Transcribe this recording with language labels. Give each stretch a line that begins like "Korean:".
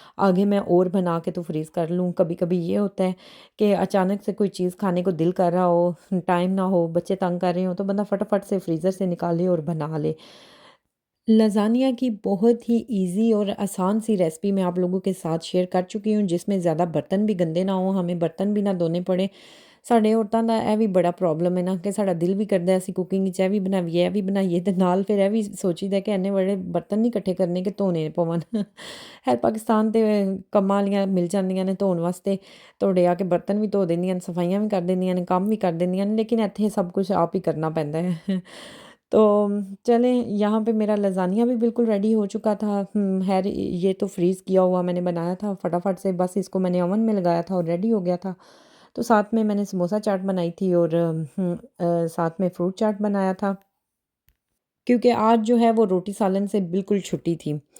Hindi: आगे मैं और बना के तो फ्रीज़ कर लूँ। कभी-कभी ये होता है कि अचानक से कोई चीज़ खाने को दिल कर रहा हो, टाइम ना हो, बच्चे तंग कर रहे हों, तो बंदा फटाफट से फ्रीज़र से निकाले और बना ले। लज़ानिया की बहुत ही ईज़ी और आसान सी रेसिपी मैं आप लोगों के साथ शेयर कर चुकी हूँ, जिसमें ज़्यादा बर्तन भी गंदे ना हों, हमें बर्तन भी ना धोने पड़े।
Punjabi: ਸਾਡੇ ਔਰਤਾਂ ਦਾ ਇਹ ਵੀ ਬੜਾ ਪ੍ਰੋਬਲਮ ਹੈ ਨਾ, ਕਿ ਸਾਡਾ ਦਿਲ ਵੀ ਕਰਦਾ ਅਸੀਂ ਕੁਕਿੰਗ 'ਚ ਇਹ ਵੀ ਬਣਾਈਏ, ਇਹ ਵੀ ਬਣਾਈਏ, ਤੇ ਨਾਲ ਫਿਰ ਇਹ ਵੀ ਸੋਚੀਦਾ ਕਿ ਇੰਨੇ ਬੜੇ ਬਰਤਨ ਨਹੀਂ ਇਕੱਠੇ ਕਰਨੇ ਕਿ ਧੋਣੇ ਪਵਣ। ਖੈਰ ਪਾਕਿਸਤਾਨ ਤੇ ਕੰਮਾਂ ਵਾਲੀਆਂ ਮਿਲ ਜਾਂਦੀਆਂ ਨੇ ਧੋਣ ਵਾਸਤੇ, ਧੋੜੇ ਆ ਕੇ ਬਰਤਨ ਵੀ ਧੋ ਦਿੰਦੀਆਂ ਨੇ, ਸਫਾਈਆਂ ਵੀ ਕਰ ਦਿੰਦੀਆਂ ਨੇ, ਕੰਮ ਵੀ ਕਰ ਦਿੰਦੀਆਂ ਨੇ, लेकिन ਇੱਥੇ
Hindi: सब कुछ आप ही करना पैंदा है। तो चलें, यहाँ पे मेरा लज़ानिया भी बिल्कुल रेडी हो चुका था। खैर ये तो फ्रीज़ किया हुआ मैंने बनाया था फटाफट से, बस इसको मैंने ओवन में लगाया था और रेडी हो गया था। तो साथ में मैंने समोसा चाट बनाई थी, और साथ में फ्रूट चाट बनाया था, क्योंकि आज जो है वो रोटी सालन से बिल्कुल छुट्टी थी।